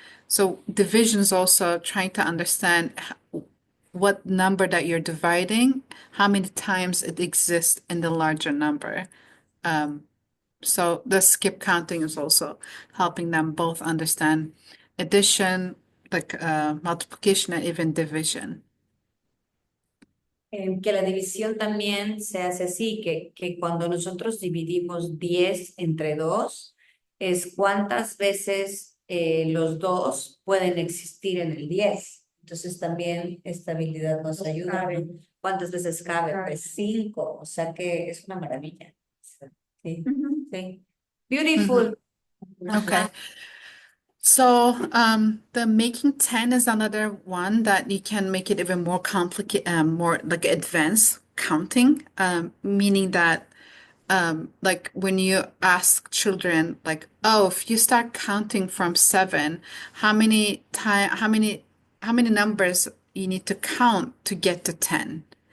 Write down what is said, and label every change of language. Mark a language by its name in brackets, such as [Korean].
[English] So division is also trying to understand what number that you're dividing, how many times it exists in the larger number. So the skip counting is also helping them both understand addition, like multiplication, and even division. [Spanish] Que la división también se hace así, que cuando nosotros dividimos 10 entre 2, es cuántas veces los 2 pueden existir en el 10. Entonces también esta habilidad nos ayuda. ¿Cuántas veces cabe? Pues 5, o sea que es una maravilla. Sí, sí. Beautiful. [English] Okay. So the making 10 is another one that you can make it even more complicated, more like advanced counting, meaning that like when you ask children, like, oh, if you start counting from 7, how many numbers you need to count to get to 10?